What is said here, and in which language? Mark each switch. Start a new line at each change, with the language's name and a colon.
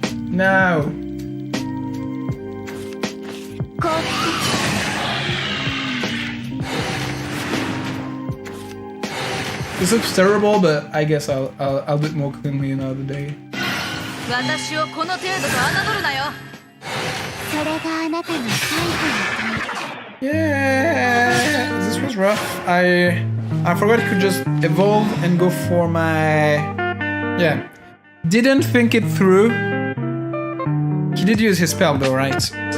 English: No. This looks terrible, but I guess I'll do it more cleanly another day.
Japanese: 私をこの程度と侮るなよ。それがあなたの最後の問い。
English: Yeah, this was rough. I forgot he could just evolve and go for my... Yeah. Didn't think it through. He did use his spell though, right?